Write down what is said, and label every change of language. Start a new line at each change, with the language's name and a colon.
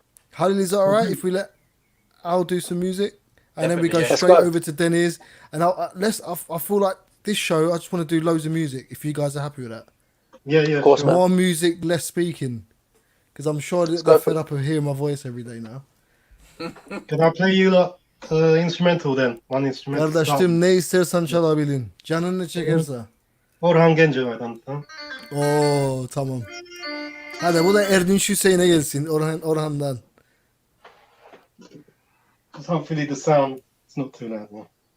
English: Halil, is that all right if we let Al do some music, and then we go straight over to Deniz? And I feel like this show, I just want to do loads of music. If you guys are happy with that. Yeah. Of course, more music, less speaking, because I'm sure that they're fed up of hearing my voice every day now. Can I play you instrumental then? One instrumental.
Turkish: Kardeşim ne istersen çalabilin. Canın ne çekerse. Orhan Gencebay'dan. Tamam. Oo tamam. Hadi bu da Erdinç Hüseyin'e gelsin. Orhan'dan.
English: Because hopefully the sound is not too loud now.